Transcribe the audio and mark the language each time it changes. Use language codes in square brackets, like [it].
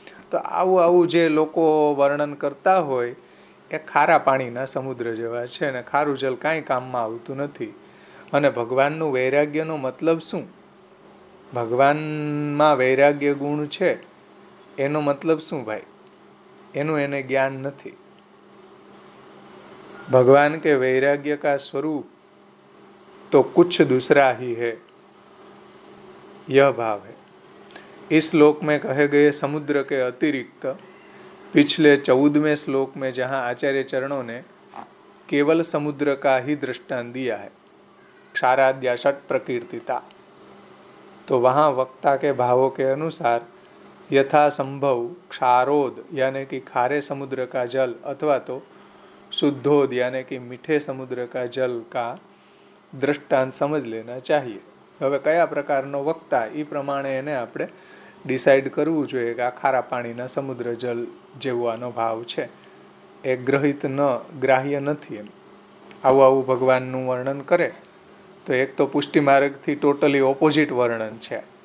[gu] તો આવું જે લોકો વર્ણન કરતા હોય એ ખારા પાણીના સમુદ્ર જેવા છે ને ખારું જલ કાંઈ કામમાં આવતું નથી. અને ભગવાનનું વૈરાગ્યનો મતલબ શું? ભગવાનમાં વૈરાગ્ય ગુણ છે એનો મતલબ શું ભાઈ? એનું એને જ્ઞાન નથી. [hi] भगवान के वैराग्य का स्वरूप तो कुछ दूसरा ही है, यह भाव है. इस श्लोक में कहे गए समुद्र के अतिरिक्त पिछले 14वें श्लोक में जहाँ आचार्य चरणों ने केवल समुद्र का ही दृष्टांत दिया है, क्षाराद्या षट प्रकीर्तिता, तो वहाँ वक्ता के भावों के अनुसार यथा संभव क्षारोद यानी कि खारे समुद्र का जल अथवा तो शुद्धोद यानी कि मीठे समुद्र का जल का दृष्टांत समझ लेना चाहिए. [gu] હવે કયા પ્રકારનો વક્તા એ પ્રમાણે એને આપણે ડિસાઈડ કરવું જોઈએ કે આ ખારા પાણીના સમુદ્ર જલ જેવો આનો ભાવ છે, એ ગ્રાહ્ય નથી. એમ આવું ભગવાનનું વર્ણન કરે તો એક તો પુષ્ટિ માર્ગથી ટોટલી ઓપોઝિટ વર્ણન છે.